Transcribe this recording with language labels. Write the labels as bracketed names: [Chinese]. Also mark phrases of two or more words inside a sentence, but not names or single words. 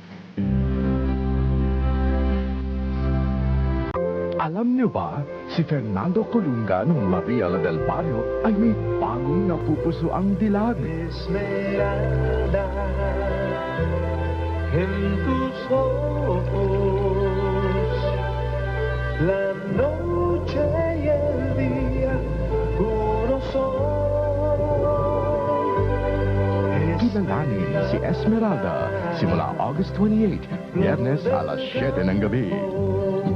[Filipino] Alam niyo ba, si Fernando Colunga ng Maria del Barrio ay may bagong napupuso ang dilag. [Spanish] Esmeralda, en tus ojos, la noche y el día, uno son. [Filipino] Kilalanin si Esmeralda simula August 28, Biyernes alas 7 ng gabi.